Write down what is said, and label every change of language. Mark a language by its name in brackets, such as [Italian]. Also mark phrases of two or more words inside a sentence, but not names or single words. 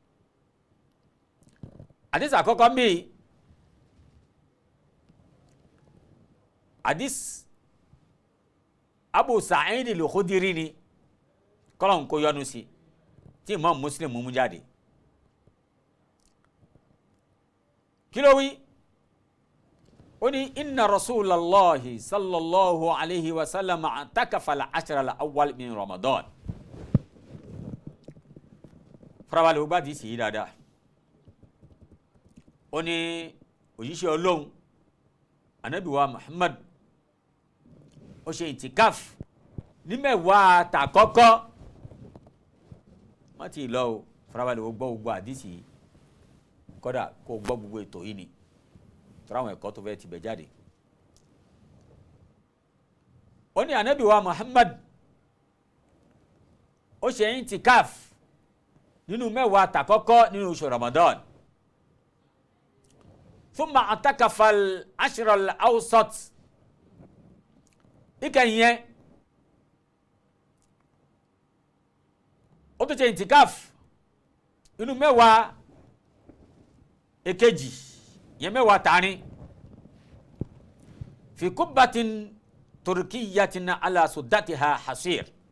[Yoruba] àdìs àkọ́kọ́ mi àdìs Abu Sa'id al-Khudri ni kọ́lọ́n kó yọnu sí tí Imam Muslim mú jáde kí ló wí ó ní [Arabic] إن رسول الله صلى الله عليه وسلم اعتكف العشر الأول من رمضان [Yoruba] farabalẹ̀ ó bá di sí i dáadáa ó ní òjíṣẹ́ Ọlọ́hun Ànábì wa Muhammad ó ṣe ìtìkáf ní mẹ́wàá tàkọ́kọ́ wọ́n ti lọ o farabalẹ̀ ó gbọ́ gbogbo àdìsí kódà kó gbọ́ gbogbo ètò yìí ni tọ́ra àwọn ẹ̀kọ́ tó fẹ́ ti bẹ̀ jáde ó ní Ànábì wa Muhammad ó ṣe ìtìkáf nínú mẹ́wàá tàkọ́kọ́ nínú oṣù Ramadan [Arabic] ثم اعتكف العشر الأوسط [Yoruba] ìkẹyìn yẹn ó tún ṣe ìtìkáf nínú mẹ́wàá èkejì yẹn mẹ́wàá tààrin [Arabic] في قبة تركية على سدتها حصير